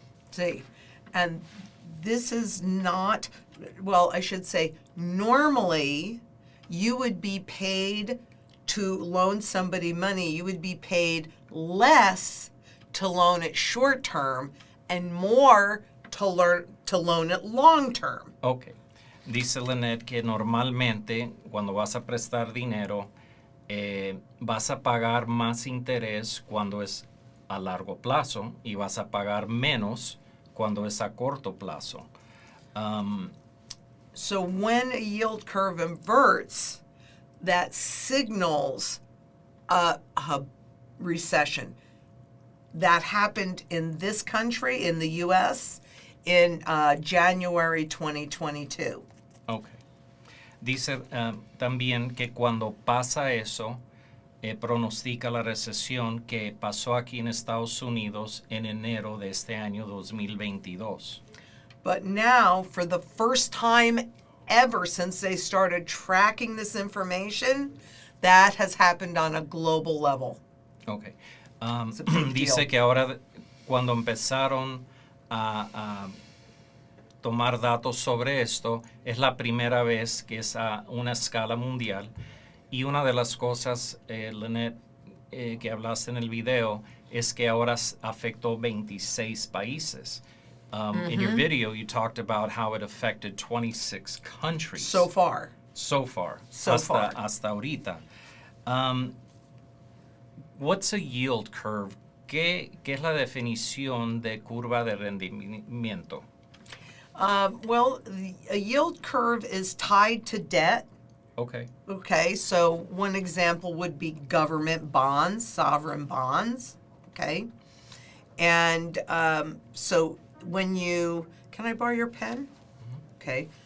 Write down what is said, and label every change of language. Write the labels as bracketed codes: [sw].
[en] See, and this is not, well, I should say, normally you would be paid to loan somebody money. You would be paid less to loan it short term and more to loan it long term. Ok. [es] Dice Lynette que normalmente cuando vas a prestar dinero vas a pagar más interés cuando es a largo plazo y vas a pagar menos cuando es a corto plazo. [en] So when a yield curve inverts, that signals a recession. That happened in this country, in the U.S., in January 2022. Okay. [es] Dice también que cuando pasa eso, pronostica la recesión que pasó aquí en Estados Unidos en enero de este año 2022. [en] But now, for the first time ever since they started tracking this information, that has happened on a global level. Okay. It's a big [es] Dice [en] deal. [es] que ahora cuando empezaron a tomar datos sobre esto, es la primera vez que es a una escala mundial. Y una de las cosas, Lynette, que hablaste en el video, es que ahora afectó 26 países. [en] In your video, you talked about how it affected 26 countries. So far. [es] Hasta ahorita. [en] What's a yield curve? [es] ¿Qué es la definición de curva de rendimiento? [en] Well, a yield curve is tied to debt. Okay. Okay, so one example would be government bonds, sovereign bonds. Okay. And so when can I borrow your pen? Okay.